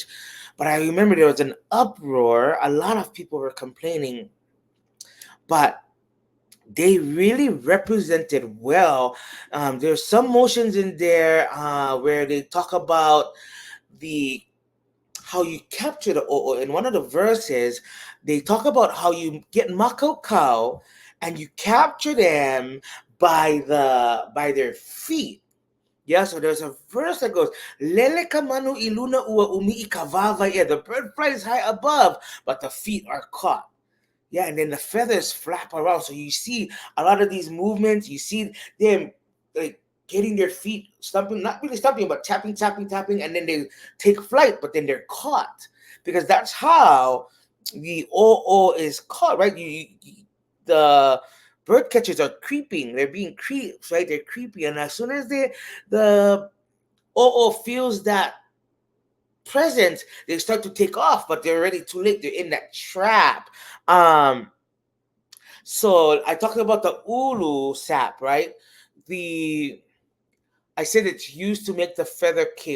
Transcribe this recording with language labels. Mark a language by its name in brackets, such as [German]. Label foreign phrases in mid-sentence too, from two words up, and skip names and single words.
[English] But I remember there was an uproar. A lot of people were complaining, but they really represented well. There's some motions in there where they talk about the how you capture the ʻŌʻō. In one of the verses, they talk about how you get makau and you capture them by their feet. Yeah, so there's a verse that goes, [Hawaiian] Lele ka manu iluna ua umi'i ka vavaia. [English] The bird flies high above, but the feet are caught. Yeah, and then the feathers flap around. So you see a lot of these movements. You see them like getting their feet stumping, not really stumping, but tapping, tapping, tapping, and then they take flight, but then they're caught. Because that's how the ʻŌʻō is caught, right? The bird catchers are creeping. They're being creeps, right? They're creepy. And as soon as the ʻŌʻō feels that presence, they start to take off, but they're already too late. They're in that trap. So I talked about the ulu sap, right? I said it's used to make the feather cape.